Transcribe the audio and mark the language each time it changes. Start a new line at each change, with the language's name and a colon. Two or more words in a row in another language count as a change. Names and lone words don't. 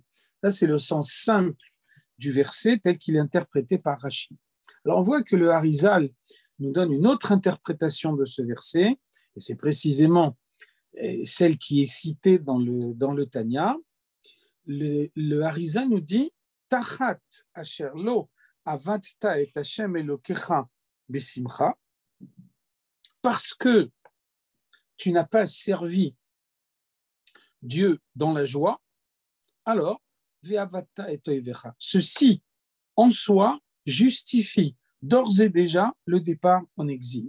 French: Ça, c'est le sens simple du verset tel qu'il est interprété par Rashi. Alors, on voit que le Harizal nous donne une autre interprétation de ce verset, et c'est précisément celle qui est citée dans le Tanya. Le Harizal nous dit
Hebrew: תחת אשר לא עבדת את השם אלקיך בשמחה,
French: parce que tu n'as pas servi Dieu dans la joie, alors
Hebrew: ועבדת את איביך.
French: Ceci en soi justifie d'ores et déjà le départ en exil.